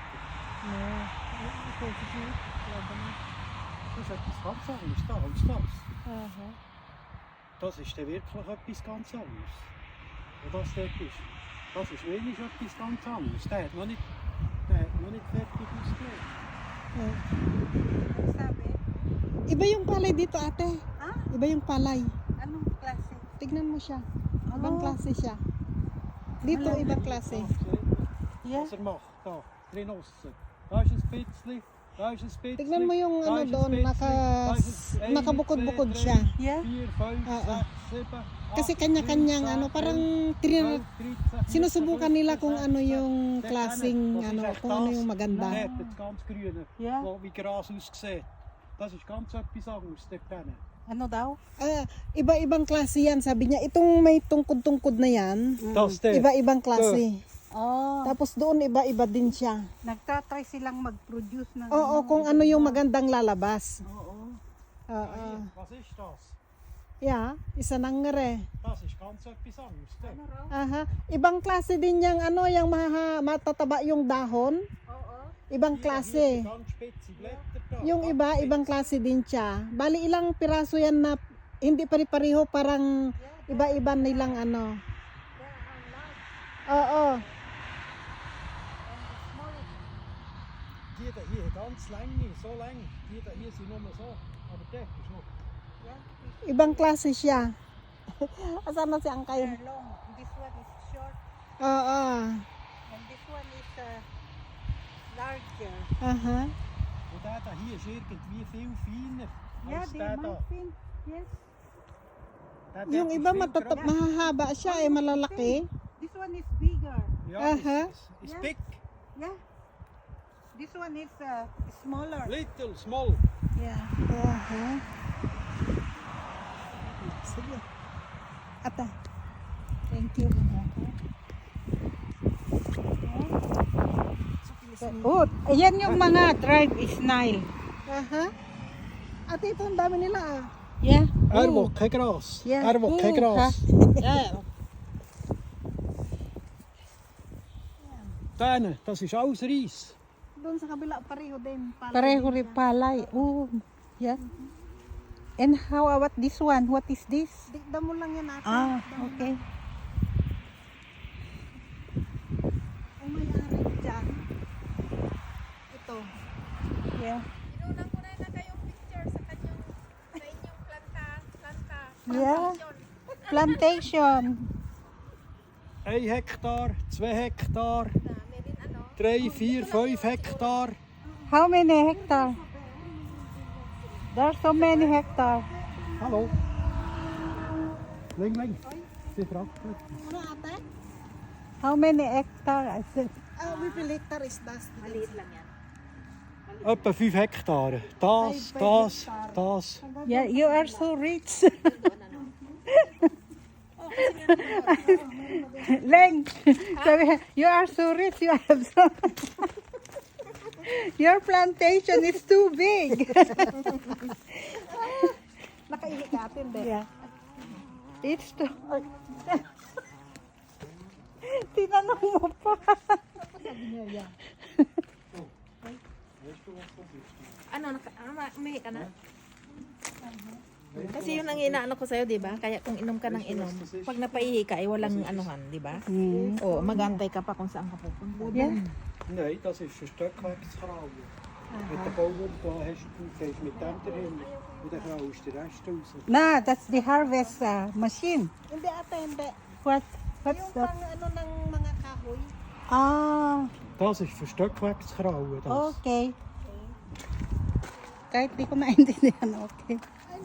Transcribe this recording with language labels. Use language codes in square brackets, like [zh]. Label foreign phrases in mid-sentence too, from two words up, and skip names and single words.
[de] Nee, ich weiß es nicht. Ich glaube nicht. Das ist etwas ganz anderes da als das. Aha. Das ist dann wirklich etwas ganz anderes. Und das dort ist, das ist wenig etwas ganz anderes. Der hat noch nicht fertig ausgelegt. Ja. [tl] Ang sabi? Iba yung palay dito, ate. Ha? Iba yung palay. Anong klase? Tignan mo siya. Ibang Oh. klase siya. Dito, ibang klase. [de] Ja. Was er macht, da, drin aussen. Da ist ein bisschen, da ist ein bisschen. [tl] Tignan mo yung [de] da [tl] ano [de] ist ein [tl] doon, [de] bisschen, da ist ein- [tl] nakabukod-bukod [de] 1, 2, 3, [tl] siya. [de] Ja. 4, 5, [tl] Oo. [de] 6, 7, [tl] Kasi kanya-kanyang ano, parang sinusubukan nila kung ano yung klaseng ano, kung ano yung maganda. [de] Dort, das ganz grüne, Ja. wo wie Gras aussieht. Das ist ganz etwas anderes dort hinten. [tl] Ano daw? Iba-ibang klase yan, sabi niya. Itong may tungkod-tungkod na yan, [de] Das dort. [tl] iba-ibang klase. Oh. Tapos doon iba-iba din siya. Nagtatry silang mag-produce ng... Oo, kung ano yung magandang lalabas. Oo. Oo. [de] Was ist das? [tl] Yeah, isa nang ngere. [de] Das ist ganz etwas anderes dort. [tl] Ano raw? Aha. Ibang klase din yung ano, yung matataba yung dahon. Oo. Ibang [de] Hier [tl] klase. [de] sind ganz spitze Blätter da. [tl] Yung [de] ganz [tl] iba, [de] spitz. [tl] ibang klase din siya. Bali ilang piraso yan na hindi pare-pareho, parang iba-iba nilang ano. Oo. [de] Die da hier ganz lang, so lang. Die da hier sind nur so. Aber dort ist noch. [tl] Ibang klase siya. Asan na si Angkay? [en] They're long. This one is short [tl] Oo. [en] and this one is larger. Aha. [de] Und der da hier ist irgendwie viel feiner [en] Yeah, [de] als [en] they [de] der da. [en] might think. Yes. [de] Der dort [tl] Yung [de] ist [tl] iba [de] viel grösser. [tl] mahahaba siya, malalaki. [en] This one is bigger. [de] Ja, Aha. ist Ja. [en] big, Yeah. This one is smaller. little, small. Yeah. [tl] Aha. Sige. Ata. [en] Thank you. [tl] Oh, ayan yung mga tribe snail. Aha. Ate, ito ang dami nila ah. [en] Yeah. [de] Er will kein Gras. Ja. Er will kein Gras. [en] Yeah. [de] Dene, das ist alles Reis. [tl] Doon sa kabila, pareho din. Palay Pareho din rin siya. palay. [en] Oh, yeah. And how about this one? What is this? [tl] Digda mo lang yan ate. [en] Ah, [tl] Digda mo [en] okay. [tl] lang. Ang may-ari dyan. Ito. [en] Yeah. [tl] Inunan ko na kayong picture sa kanyang sa inyong planta. [en] Yeah. Plantation. [de] 1 Hektar, 2 Hektar, [tl] Dami rin ano. [de] 3, 4, 5 Hektar. [en] How many hectares? There are so many hectares. [de] Hallo. Ling, ling. Sie fragt mich. [tl] Ano ate? [en] How many hectares? I said. [de] Wie viel Hektar ist das? [tl] Maliit lang yan. [de] Etwa 5 Hektar. Das, das, das. [en] Yeah, you are so rich. [tl] Leng, sabi, [en] you are so rich. You have so. Your plantation is too big. [tl] Nakaihi ka atin din. [en] Yeah. It's too. [tl] Tinanong mo pa. Umihi ka na? Kasi yun ang inaano ko sa'yo, di ba? Kaya kung inom ka ng inom, pag napaihi ka, ay walang anuhan, di ba? O, magantay ka pa kung saan ka pupunta. [en] Yeah. [de] Nein, das ist ein Stöckwerkskralle. Mit der Bauern da hast du, gehst mit dem dahin und dann kraulst du den Rest raus. [en] Nah, that's the harvest machine. [tl] Hindi ate, hindi. [en] What's [tl] Yung [en] that? [tl] pang ano ng mga kahoy. [en] Ah, [de] Das ist für Stöckwerkskralle. Das. [en] okay. [tl] Kahit di ko maintindihan, okay.